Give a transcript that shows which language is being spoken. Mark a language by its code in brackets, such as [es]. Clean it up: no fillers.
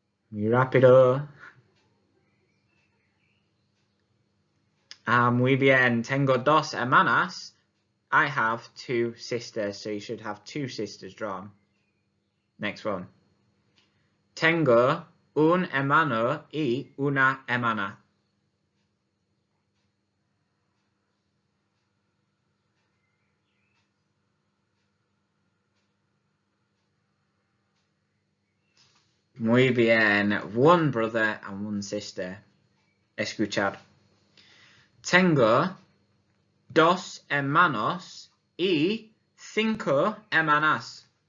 [es] Muy rápido. Muy bien. Tengo dos hermanas. [en] I have two sisters, so you should have two sisters drawn. Next one. [es] Tengo un hermano y una hermana. Muy bien. [en] One brother and one sister. [es] Escuchar. Tengo dos hermanos y cinco hermanas.